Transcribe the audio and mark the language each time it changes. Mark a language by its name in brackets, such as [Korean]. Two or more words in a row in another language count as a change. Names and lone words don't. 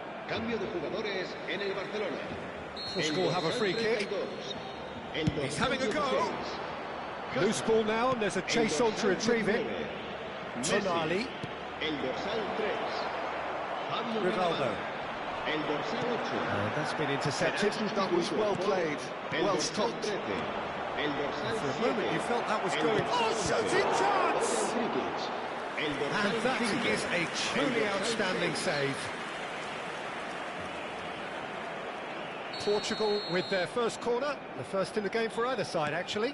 [Spanish] Cambio de jugadores en el Barcelona. [English] Portugal have a free kick. He's having a go. Loose ball now, and there's a chase on to retrieve it. Tonali. [Spanish] El dorsal 3. Rivaldo. El dorsal 8. [English] That's been intercepted. That was well played, well stopped. [Spanish] El dorsal [English] For a moment you felt that was going. Oh, shooting chance! And that is a truly outstanding save. Portugal with their first corner, the first in the game for either side, actually.